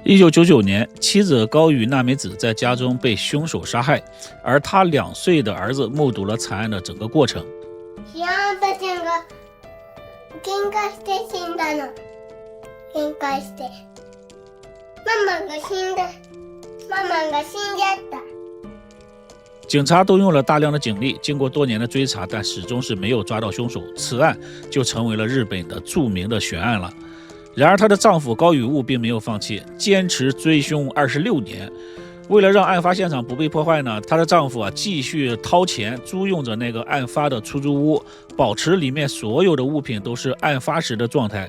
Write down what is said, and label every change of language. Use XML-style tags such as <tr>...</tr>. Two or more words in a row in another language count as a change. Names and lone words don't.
<zh>1999 年，妻子高宇娜美子在家中被凶手杀害，而他2岁的儿子目睹了惨案的整个过程。</zh> <ja>知らんたちが喧嘩して死んだの。喧嘩して。ママが死んじゃった。</ja> <zh>警察动用了大量的警力，经过多年的追查，但始终是没有抓到凶手，此案就成为了日本的著名的悬案了。然而她的丈夫高宇悟并没有放弃，坚持追凶26年。为了让案发现场不被破坏呢，她的丈夫继续掏钱租用着那个案发的出租屋，保持里面所有的物品都是案发时的状态。</zh>